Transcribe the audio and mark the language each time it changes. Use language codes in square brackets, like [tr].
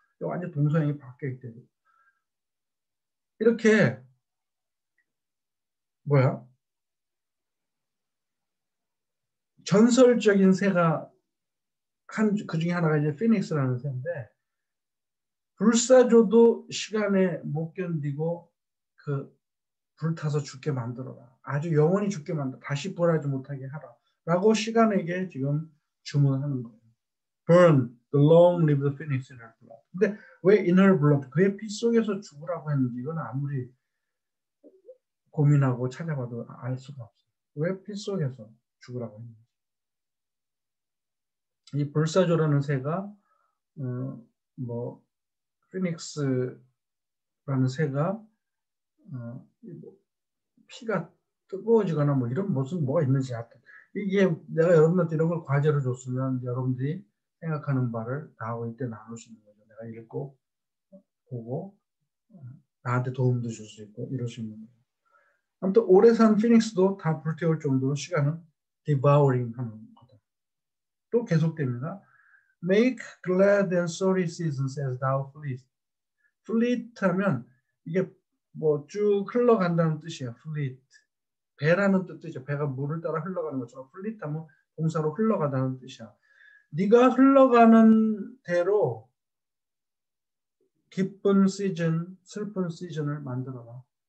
[ko] 완전 동서양이 바뀌어 있대요. 이렇게 전설적인 새가 그 중에 하나가 이제 피닉스라는 새인데 불사조도 시간에 못 견디고 그 불타서 죽게 만들어라. 아주 영원히 죽게 만들어. 다시 부활하지 못하게 하라. 라고 시간에게 지금 주문하는 거예요. [en] Burn the long-lived phoenix in her blood. [ko] 근데 왜 [en] in her blood? [ko] 그의 피 속에서 죽으라고 했는지 이건 아무리 고민하고 찾아봐도 알 수가 없어요. 왜 피 속에서 죽으라고 했는지. 이 불사조라는 새가 뭐 피닉스라는 새가 피가 뜨거워지거나 뭐 이런 무슨 뭐가 있는지 하여튼 이게 내가 여러분한테 이런 걸 과제로 줬으면 여러분들이 생각하는 바를 다하고 이때 나눌 수 있는 거죠. 내가 읽고 보고 나한테 도움도 줄 수 있고 이럴 수 있는 거예요. 아무튼 오래 산 피닉스도 다 불태울 정도로 시간은 devouring 하는 거다. 또 계속됩니다. [en] Make glad and sorry seasons as thou fleest. [ko] fleet 하면 이게 뭐 쭉 흘러간다는 뜻이에요. fleet. 배라는 뜻이죠. 배가 물을 따라 흘러가는 것처럼 fleet 하면 동사로 흘러가다는 뜻이야. 네가 흘러가는 대로 기쁜 시즌, 슬픈 시즌을 만들어라.